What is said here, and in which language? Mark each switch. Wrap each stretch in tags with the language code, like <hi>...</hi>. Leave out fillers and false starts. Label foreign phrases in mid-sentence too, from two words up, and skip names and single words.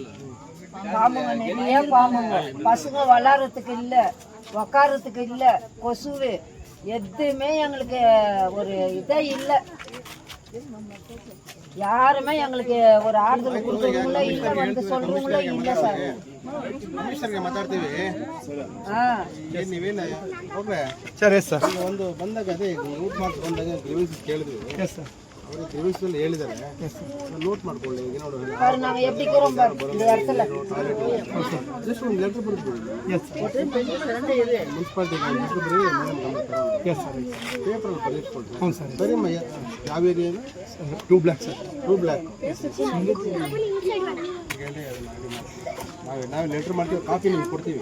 <ta>பாம்புங்க, நிறைய பாம்புங்க. பசங்க விளாட்றதுக்கு இல்லை, உக்காரத்துக்கு இல்லை. கொசுவு எதுவுமே எங்களுக்கு ஒரு இதே இல்லை. யாருமே எங்களுக்கு ஒரு ஆறுதல் கொடுக்குறவங்களோ இல்லை, வந்து சொல்றவங்களோ இல்லை சார்.</ta> <kn>ಸರಿ ಸರ್ ಒಂದು ಬಂದಾಗ ಅದೇ ಊಟ ಮಾಡ್ಕೊಂಡು ಬಂದಾಗ ಕೇಳಿದ್ವಿ ಸರ್. ಹೇಳಿದ್ದಾರೆ, ನೋಟ್ ಮಾಡ್ಕೊಳ್ಳಿ.</kn> <ta>நாங்கள் எப்படி இருக்கிறோம் இந்த இடத்துல</ta> <kn>ಜಸ್ಟ್ ಒಂದು ಲೆಟರ್ ಬರ್ಬೋದು. ಮುನ್ಸಿಪಾಲ್ಟಿ ಪೇಪರಲ್ಲಿ ಬರೆಯಿಟ್ಕೊಳ್ರಿ. ಹ್ಞೂ ಸರ್. ಸರಿಮ್ಮ, ಯಾವ ಏರಿಯಾ? 2 ಬ್ಲಾಕ್ ಸರ್. 2 ಬ್ಲಾಕ್. ನಾವು ಲೆಟ್ರ್ ಮಾಡ್ತೀವಿ, ಕಾಪಿ ನಿಮ್ಗೆ ಕೊಡ್ತೀವಿ.</kn>